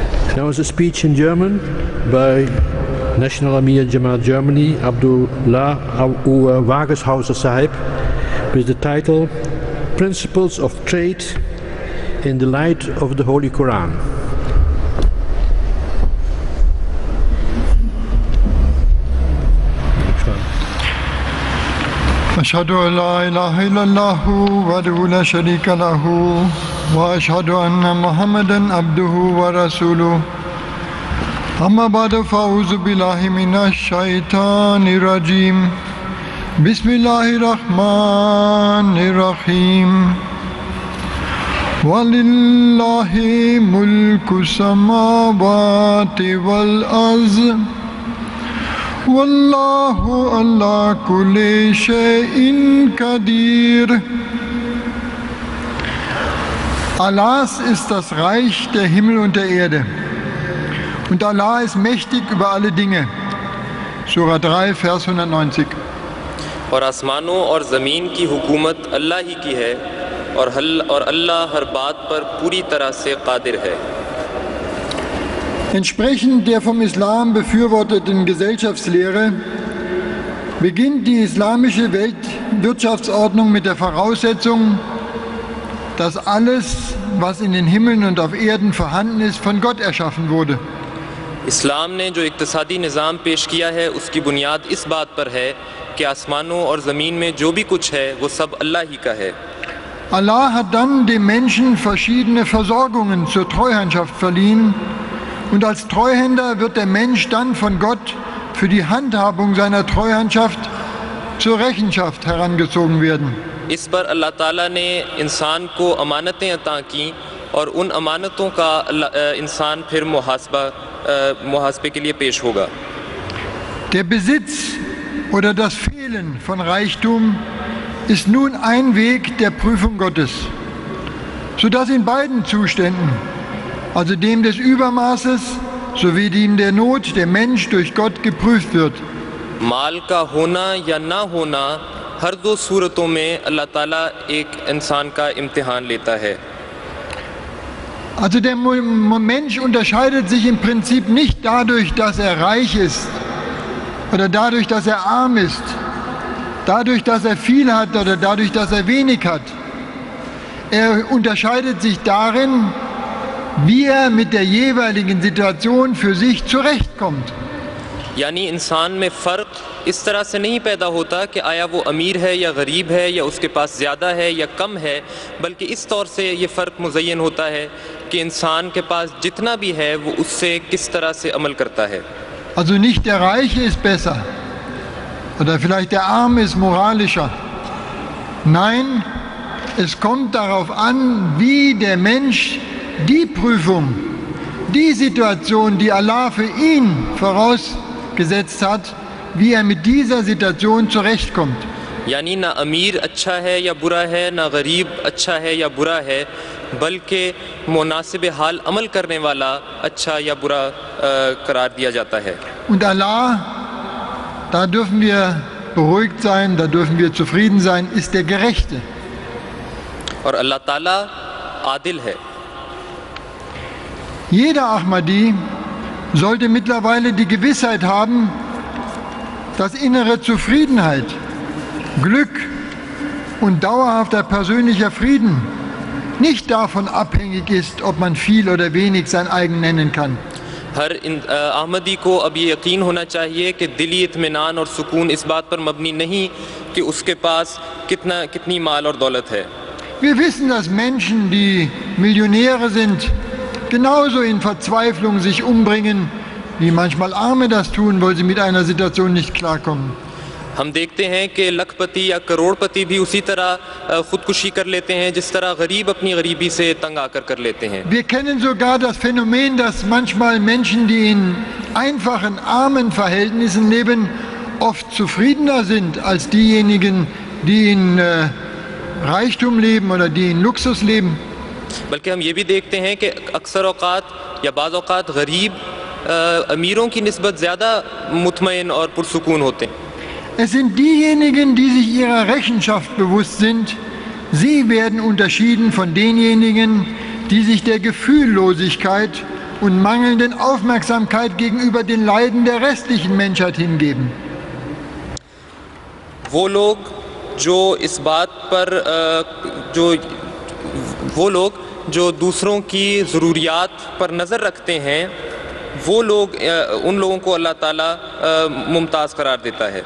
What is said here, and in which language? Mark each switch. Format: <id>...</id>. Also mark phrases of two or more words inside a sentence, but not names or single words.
<en>There was a speech in German by National Amir Jamaat Germany, Abdullah Wageshauser Sahib, with the title Principles of Trade in the Light of the Holy Quran.</en> <ar>أشهد أن لا إله إلا الله وحده لا شريك له وأشهد أن محمدا عبده ورسوله أما بعد فأعوذ بالله من الشيطان الرجيم بسم الله الرحمن الرحيم ولله ملك السماوات والأرض والله على كل شيء قدير.</ar> <de>Allahs ist das Reich der Himmel und der Erde. Und Allah ist mächtig über alle Dinge. Surah 3, Vers 190.</de> <ur>اور آسمانوں اور زمین کی حکومت اللہ ہی کی ہے اور اللہ ہر بات پر پوری طرح سے قادر ہے.</ur> <de>Entsprechend der vom Islam befürworteten Gesellschaftslehre beginnt die islamische Weltwirtschaftsordnung mit der Voraussetzung, dass alles, was in den Himmeln und auf Erden vorhanden ist, von Gott erschaffen wurde.</de> <ur>اسلام نے جو اقتصادی نظام پیش کیا ہے اس کی بنیاد اس بات پر ہے کہ آسمانوں اور زمین میں جو بھی کچھ ہے وہ سب اللہ ہی کا ہے.</ur> <de>Allah hat dann dem Menschen verschiedene Versorgungen zur Treuhandschaft verliehen. Und als Treuhänder wird der Mensch dann von Gott für die Handhabung seiner Treuhandschaft zur Rechenschaft herangezogen werden.</de> <ur>اس پر اللہ تعالیٰ نے انسان کو امانتیں عطا کی اور ان امانتوں کا انسان پھر محاسبے کے لیے پیش ہوگا.</ur> <de>Der Besitz oder das Fehlen von Reichtum ist nun ein Weg der Prüfung Gottes, sodass in beiden Zuständen, also dem des Übermaßes sowie dem der Not, der Mensch durch Gott geprüft wird.</de> <ur>مال کا ہونا یا نہ ہونا ہر دو صورتوں میں اللہ تعالیٰ ایک انسان کا امتحان لیتا ہے.</ur> <de>Also der Mensch unterscheidet sich im Prinzip nicht dadurch, dass er reich ist oder dadurch, dass er arm ist, dadurch, dass er viel hat oder dadurch, dass er wenig hat. Er unterscheidet sich darin, wie er mit der jeweiligen Situation für sich zurechtkommt.</de> <ur>یعنی انسان میں فرق اس طرح سے نہیں پیدا ہوتا کہ آیا وہ امیر ہے یا غریب ہے یا اس کے پاس زیادہ ہے یا کم ہے، بلکہ اس طور سے یہ فرق مزین ہوتا ہے کہ انسان کے پاس جتنا بھی ہے وہ اس سے کس طرح سے عمل کرتا ہے.</ur> <de>Also nicht der Reiche ist besser oder vielleicht der Arme ist moralischer. Nein, es kommt darauf an, wie der Mensch die Prüfung, die Situation, die Allah für ihn vorausgesetzt hat, wie er mit dieser Situation zurechtkommt.</de> <ur>یعنی نہ امیر اچھا ہے یا برا ہے، نہ غریب اچھا ہے یا برا ہے، بلکہ مناسب حال عمل کرنے والا اچھا یا برا قرار دیا جاتا ہے.</ur> <de>Und Allah, da dürfen wir beruhigt sein, da dürfen wir zufrieden sein, ist der Gerechte.</de> <ur>اور اللہ تعالیٰ عادل ہے.</ur> <de>Jeder Ahmadi sollte mittlerweile die Gewissheit haben, dass innere Zufriedenheit, Glück und dauerhafter persönlicher Frieden nicht davon abhängig ist, ob man viel oder wenig sein eigen nennen kann.</de> <ur>ہر احمدی کو اب یہ یقین ہونا چاہیے کہ دلی اطمینان اور سکون اس بات پر مبنی نہیں کہ اس کے پاس کتنی مال اور دولت ہے.</ur> <de>Wir wissen, dass Menschen, die Millionäre sind, genauso in Verzweiflung sich umbringen, wie manchmal Arme das tun, weil sie mit einer Situation nicht klarkommen.</de> <ur>ہم دیکھتے ہیں کہ لکھ پتی یا کروڑ پتی بھی اسی طرح خودکشی کر لیتے ہیں جس طرح غریب اپنی غریبی سے تنگ آ کر کر لیتے ہیں.</ur> <de>Wir kennen sogar das Phänomen, dass manchmal Menschen, die in einfachen, armen Verhältnissen leben, oft zufriedener sind als diejenigen, die in Reichtum leben oder die in Luxus leben.</de> <ur>بلکہ ہم یہ بھی دیکھتے ہیں کہ اکثر اوقات یا بعض اوقات غریب امیروں کی نسبت زیادہ مطمئن اور پرسکون ہوتے ہیں.</ur> <de>Es sind diejenigen, die sich ihrer Rechenschaft bewusst sind. Sie werden unterschieden von denjenigen, die sich der Gefühllosigkeit und mangelnden Aufmerksamkeit gegenüber den Leiden der restlichen Menschheit hingeben.</de> <ur>وہ لوگ جو اس بات پر جو دوسروں کی ضروریات پر نظر رکھتے ہیں، وہ لوگ ان لوگوں کو اللہ تعالیٰ ممتاز قرار دیتا ہے.</ur>